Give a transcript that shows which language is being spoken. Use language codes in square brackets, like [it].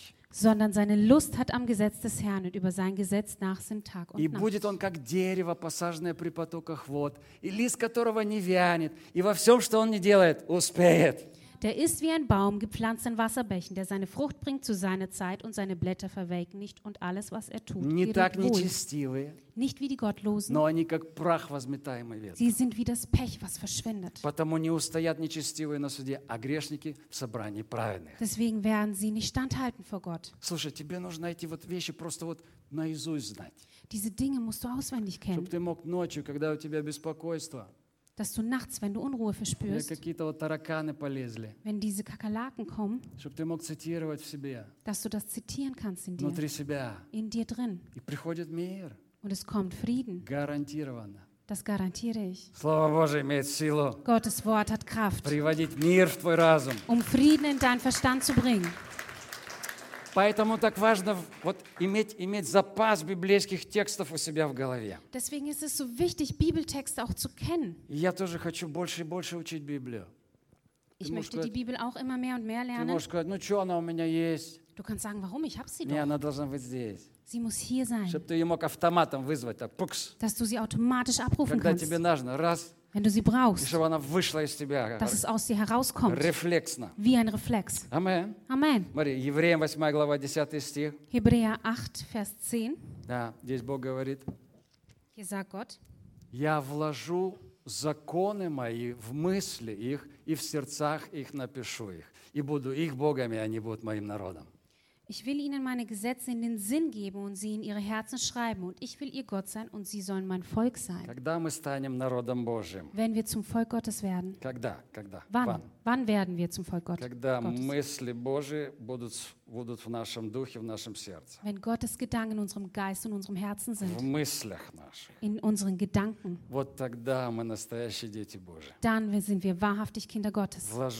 [de] Sondern seine Lust hat am Gesetz des Herrn und über sein Gesetz nachsinnt Tag und Nacht. [ru] И будет он как дерево, посаженное при потоках вод, и лист которого не вянет, и во всем, что он не делает, успеет. [de] Der ist wie ein Baum, gepflanzt in Wasserbächen, der seine Frucht bringt zu seiner Zeit und seine Blätter verwelken nicht und alles, was er tut, geht wohl. Nicht wie die Gottlosen, [ru] они, как прах, возметаемый ветром. [de] Sie sind wie das Pech, was verschwindet. [ru] Потому не устоят нечестивые на суде, а грешники в собрании праведных. [de] Deswegen werden sie nicht standhalten vor Gott. [ru] Слушай, тебе нужно эти вот вещи просто вот наизусть знать. [de] Diese Dinge musst du auswendig kennen. [ru] Чтобы ты мог ночью, когда у тебя беспокойство, [de] dass du nachts, wenn du Unruhe verspürst, [ru] какие-то вот тараканы полезли, [de] wenn diese Kakerlaken kommen, [ru] чтобы ты мог цитировать в себе, [de] dass du das zitieren kannst in dir, [ru] внутри себя, [de] in dir drin, [ru] и приходит мир, [de] und es kommt Frieden, [ru] гарантированно, [de] das garantiere ich. [ru] Слово Божие имеет силу, [de] Gottes Wort hat Kraft, [ru] приводить мир в твой разум, [de] um Frieden in deinen Verstand zu bringen. [ru] Поэтому так важно вот иметь запас библейских текстов у себя в голове. [de] Deswegen ist es so wichtig, Bibeltexte auch zu kennen. [ru] Я тоже хочу больше и больше учить Библию. [de] Ich möchte die Bibel auch immer mehr und mehr lernen. [ru] Ты можешь сказать, ну что, она у меня есть. [de] Du kannst sagen, warum, ich habe sie [ru] doch. Не, она должна быть здесь. [de] Sie muss hier sein. [ru] Чтобы ты ее мог автоматом вызвать, так, пукс. [de] Dass du sie automatisch abrufen [ru] когда [de] kannst. [ru] Когда тебе нужно, раз. [de] Wenn du sie brauchst. [ru] И чтобы она вышла из тебя. [de] Dass es aus dir herauskommt. [ru] Рефлексно. [de] Wie ein Reflex. [ru] Amen. [de] Amen. [ru] Смотри, Евреям 8, глава, 10 стих. [de] Hebräer 8, Vers 10. [ru] Да, здесь Бог говорит. [de] Hier sagt Gott, [ru] я вложу законы мои в мысли их и в сердцах их напишу их, и буду их богами, они будут моим народом. [de] Ich will ihnen meine Gesetze in den Sinn geben und sie in ihre Herzen schreiben und ich will ihr Gott sein und sie sollen mein Volk sein. [ru] Когда мы станем народом Божьим? [de] Wenn wir zum Volk Gottes werden. [ru] Когда? [de] Wann werden wir zum Volk Gottes? [ru] Когда мысли Божьи будут в нашем духе, в нашем сердце. [de] Wenn Gottes Gedanken in unserem Geist und unserem Herzen sind. [ru] В мыслях наших. [de] In unseren Gedanken. [ru] Вот тогда мы настоящие дети Божьи. [de] Dann sind wir wahrhaftig Kinder Gottes.